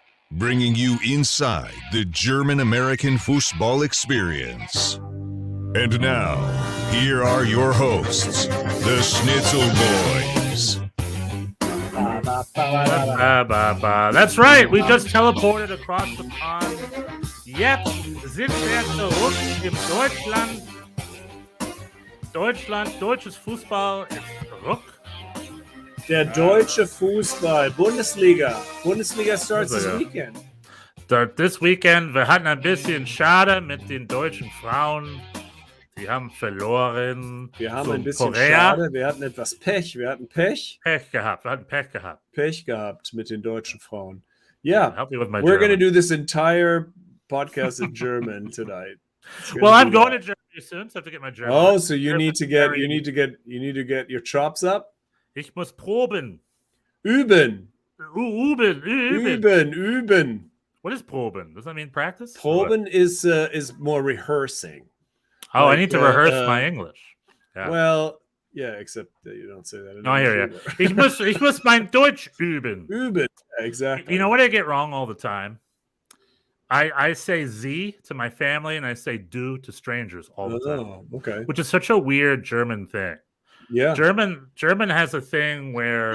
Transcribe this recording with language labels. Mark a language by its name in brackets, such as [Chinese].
[English] Bringing you inside the German-American football experience. And now, here are your hosts, the Schnitzel Boys. That's right, we just teleported across the pond. [German] Jetzt sind wir zurück in Deutschland. Deutsches Fußball ist zurück. Der deutsche Fußball, Bundesliga. [English] Bundesliga starts this weekend. This weekend, [German] wir hatten ein bisschen Schade mit den deutschen Frauen. Die haben verloren. Wir haben ein bisschen Schade, wir hatten etwas Pech. Wir hatten Pech. Wir hatten Pech gehabt. Pech gehabt mit den deutschen Frauen. [English] Yeah, we're going to do this entire podcast in German tonight. Well, I'm going to Germany soon, so I have to get my German. Oh, so you need to get your chops up? [German] Ich muss proben. Üben. [English] Üben. What is proben? Does that mean practice? Proben is more rehearsing. Oh, I need to rehearse my English. Yeah. Well, yeah, except that you don't say that. No, I hear you. [German] Ich muss mein Deutsch üben. [English] Üben, exactly. You know what I get wrong all the time? I say Sie to my family and I say Du to strangers all the time. Oh, okay. Which is such a weird German thing. Yeah. German has a thing where